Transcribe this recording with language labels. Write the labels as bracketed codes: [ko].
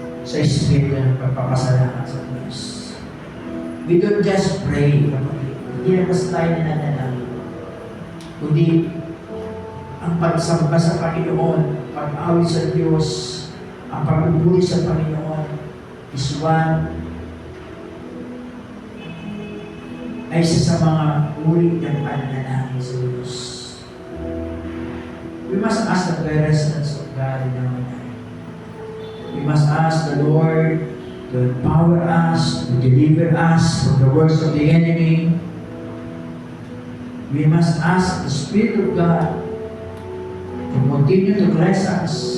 [tl] sa Espiritu ng pagpapasalamat sa Diyos. [en] We don't just pray, kapatid. [tl] Hindi na basta tayo nananalangin. Kundi ang pagsamba sa Panginoon, pag-awit sa Diyos, ang pagpupuri sa Panginoon is one ay isa sa mga uri ng pananalangin sa Diyos. [en] We must ask the presence of God in our life. We must ask the Lord to empower us, to deliver us from the works of the enemy. We must ask the Spirit of God to continue to bless us.